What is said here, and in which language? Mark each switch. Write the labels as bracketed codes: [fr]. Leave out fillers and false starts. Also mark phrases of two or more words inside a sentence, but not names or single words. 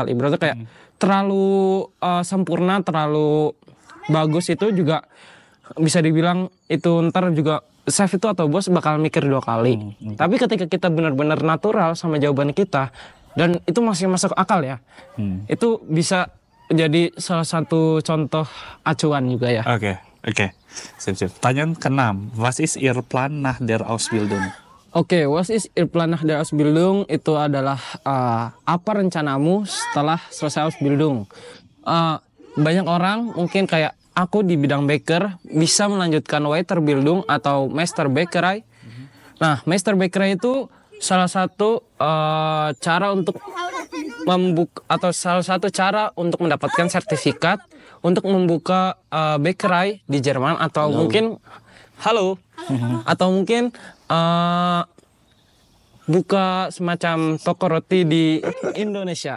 [id] Ibaratnya kayak terlalu sempurna, terlalu bagus itu juga bisa dibilang itu ntar juga chef itu atau bos bakal mikir 2 kali. Tapi ketika kita benar-benar natural sama jawaban kita dan itu masih masuk akal ya, itu bisa jadi salah satu contoh acuan juga ya. Oke. Sip. Pertanyaan ke-6, [de] was ist Ihr Plan nach der Ausbildung? Oke, was ist Ihr Plan nach der Ausbildung? [id] Itu adalah apa rencanamu setelah selesai Ausbildung? Banyak orang mungkin kayak aku di bidang baker bisa melanjutkan Weiterbildung atau Meisterbäckerei. Nah, Meisterbäckerei itu salah satu cara untuk salah satu cara untuk mendapatkan sertifikat untuk membuka bakery di Jerman atau mungkin atau mungkin buka semacam toko roti di Indonesia.